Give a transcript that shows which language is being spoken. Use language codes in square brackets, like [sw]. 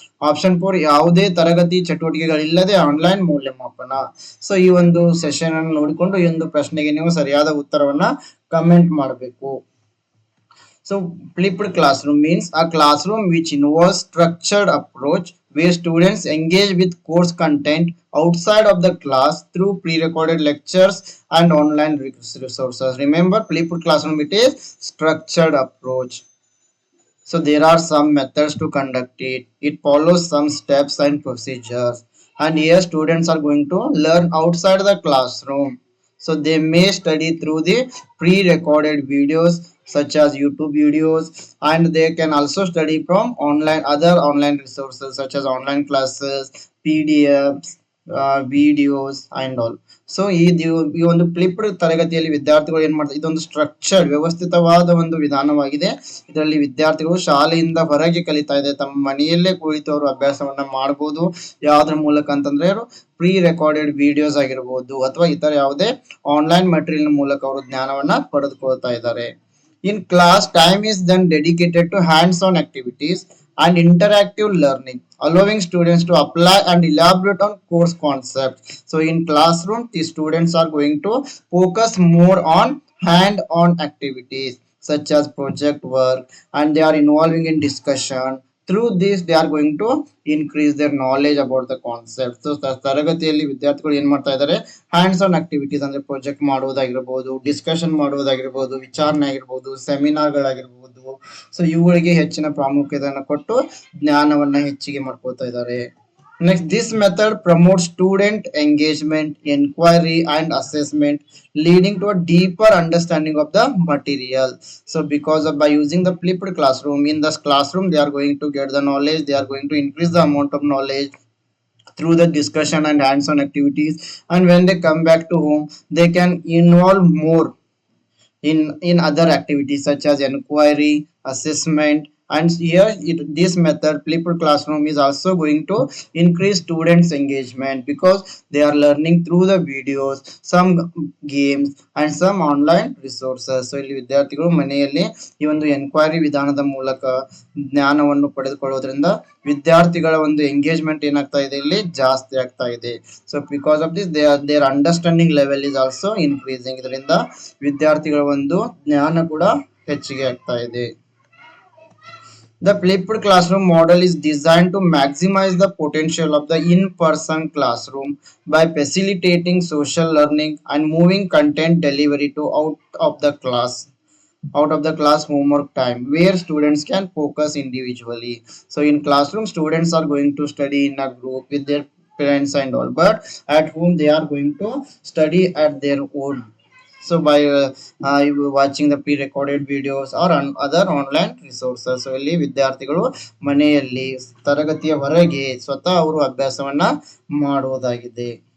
[kn] Option 4 ಯಾವುದೇ ತರಗತಿ ಚಟುವಟಿಕೆಗಳಿಲ್ಲದೆ online ಮೌಲ್ಯಮಾಪನ. ಸೊ ಈ ಒಂದು ಸೆಷನ್ ಅನ್ನು ನೋಡಿಕೊಂಡು ಈ ಒಂದು ಪ್ರಶ್ನೆಗೆ ನೀವು ಸರಿಯಾದ ಉತ್ತರವನ್ನ ಕಮೆಂಟ್ ಮಾಡಬೇಕು. [en] So flipped classroom means a classroom which involves structured approach where students engage with course content outside of the class through pre-recorded lectures and online resources. Remember, flipped classroom, it is structured approach. So there are some methods to conduct it. It follows some steps and procedures. And here students are going to learn outside the classroom. So they may study through the pre-recorded videos such as YouTube videos, and they can also study from other online resources such as online classes, PDFs, videos and all. [kn] So ಈ ಒಂದು flipped ತರಗತಿಯಲ್ಲಿ ವಿದ್ಯಾರ್ಥಿಗಳು ಏನ್ ಮಾಡ್ತಾರೆ, ಇದೊಂದು structured ವ್ಯವಸ್ಥಿತವಾದ ಒಂದು ವಿಧಾನವಾಗಿದೆ. ಇದರಲ್ಲಿ ವಿದ್ಯಾರ್ಥಿಗಳು ಶಾಲೆಯಿಂದ ಹೊರಗೆ ಕಲಿತಾ ಇದೆ, ತಮ್ಮ ಮನೆಯಲ್ಲೇ ಕುಳಿತು ಅವರು ಅಭ್ಯಾಸವನ್ನ ಮಾಡಬಹುದು. ಯಾವ್ದ್ರ ಮೂಲಕ ಅಂತಂದ್ರೆ ಪ್ರೀ ರೆಕಾರ್ಡೆಡ್ ವಿಡಿಯೋಸ್ ಆಗಿರ್ಬೋದು ಅಥವಾ ಇತರ ಯಾವುದೇ ಆನ್ಲೈನ್ ಮೆಟೀರಿಯಲ್ ಮೂಲಕ ಅವರು ಜ್ಞಾನವನ್ನ ಪಡೆದುಕೊಳ್ತಾ ಇದ್ದಾರೆ. [en] In class, time is then dedicated to hands-on activities and interactive learning, allowing students to apply and elaborate on course concepts. So in classroom, the students are going to focus more on hand-on activities such as project work, and they are involving in discussion. Through this they are going to increase their knowledge about the concept. [kn] So ತರಗತಿಯಲ್ಲಿ ವಿದ್ಯಾರ್ಥಿಗಳು ಏನ್ ಮಾಡ್ತಾ ಇದ್ದಾರೆ, hands on activities ಅಂದ್ರೆ project ಮಾಡುವುದಾಗಿರ್ಬೋದು, discussion ಮಾಡುವುದಾಗಿರ್ಬೋದು, ವಿಚಾರಣೆ ಆಗಿರ್ಬೋದು, seminar ಗಳಾಗಿರ್ಬೋದು. So ಇವುಗಳಿಗೆ ಹೆಚ್ಚಿನ ಪ್ರಾಮುಖ್ಯತೆಯನ್ನು ಕೊಟ್ಟು ಜ್ಞಾನವನ್ನ ಹೆಚ್ಚಿಗೆ ಮಾಡ್ಕೊಳ್ತಾ ಇದ್ದಾರೆ. [en] Next, this method promotes student engagement, inquiry, and assessment, leading to a deeper understanding of the material. So, by using the flipped classroom, in this classroom, they are going to get the knowledge, they are going to increase the amount of knowledge through the discussion and hands-on activities. And when they come back to home, they can involve more in other activities such as inquiry, assessment, and here this method flipped classroom is also going to increase students engagement because they are learning through the videos, some games and some online resources. [kn] So ಇಲ್ಲಿ ವಿದ್ಯಾರ್ಥಿಗಳು ಮನೆಯಲ್ಲಿ ಈ ಒಂದು enquiry ವಿಧಾನದ ಮೂಲಕ ಜ್ಞಾನವನ್ನು ಪಡೆದುಕೊಳ್ಳೋದ್ರಿಂದ ವಿದ್ಯಾರ್ಥಿಗಳ ಒಂದು ಎಂಗೇಜ್ಮೆಂಟ್ ಏನಾಗ್ತಾ ಇದೆ, ಇಲ್ಲಿ ಜಾಸ್ತಿ ಆಗ್ತಾ ಇದೆ. [en] So because of this their understanding level is also increasing. [kn] ಇದರಿಂದ ವಿದ್ಯಾರ್ಥಿಗಳ ಒಂದು ಜ್ಞಾನ ಕೂಡ ಹೆಚ್ಚಿಗೆ ಆಗ್ತಾ ಇದೆ. [en] The flipped classroom model is designed to maximize the potential of the in-person classroom by facilitating social learning and moving content delivery to out of the class homework time where students can focus individually. So in classroom students are going to study in a group with their parents and all, but at home they are going to study at their own. So by watching the pre-recorded videos or other online resources. [kn] So ಇಲ್ಲಿ ವಿದ್ಯಾರ್ಥಿಗಳು ಮನೆಯಲ್ಲಿ ತರಗತಿಯ ಹೊರಗೆ ಸ್ವತಃ ಅವರು ಅಭ್ಯಾಸವನ್ನ ಮಾಡುವುದಾಗಿದೆ.